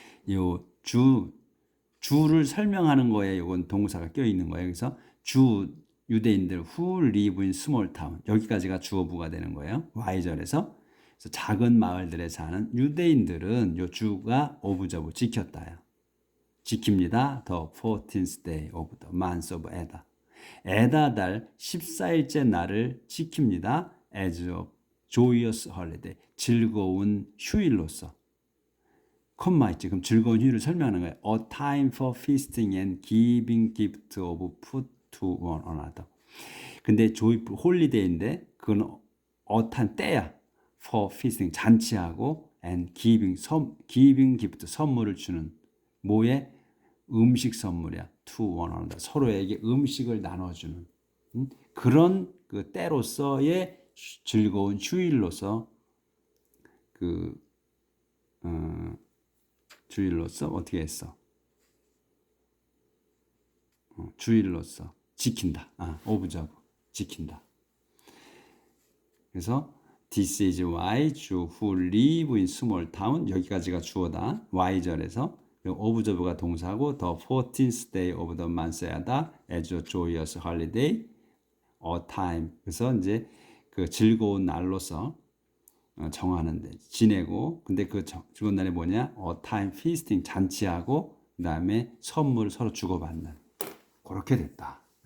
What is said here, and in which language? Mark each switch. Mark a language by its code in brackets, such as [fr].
[ko] 요 주를 설명하는 거에 요건 동사가 껴 있는 거예요. 그래서 유대인들 [en] who live in small town [ko] 여기까지가 주어부가 되는 거예요. Y절에서. 그래서 작은 마을들에 사는 유대인들은 요 주가 오브저브 지켰다요. 지킵니다. [en] The 14th day of the month of Adar. [ko] 에다달 14일째 날을 지킵니다. [en] As a joyous holiday. [ko] 즐거운 휴일로서. 콤마 있지. 그럼 즐거운 휴일을 설명하는 거예요. [en] A time for feasting and giving gift of food to one another. [ko] 근데 joyful 홀리데이인데 그건 [en] a time [ko] 때야. for feasting 잔치하고 [en] and giving gift [ko] 선물을 주는 뭐에 음식 선물이야. [en] to one another. [ko] 서로에게 음식을 나눠주는 그런 그 때로서의 즐거운 휴일로서 주일로서 어떻게 했어? 주일로서 지킨다. 오브저브 지킨다. [en] 그래서 This is why Jew who live in small town [ko] 여기까지가 주어다. Y절에서 오브저브가 동사고 [en] the 14th day of the month Adar as a joyous holiday a time [ko] 그래서 이제 그 즐거운 날로서 정하는데 지내고 근데 그 즐거운 날이 뭐냐? [en] a time feasting [ko] 잔치하고 그다음에 선물을 서로 주고받는 그렇게 됐다.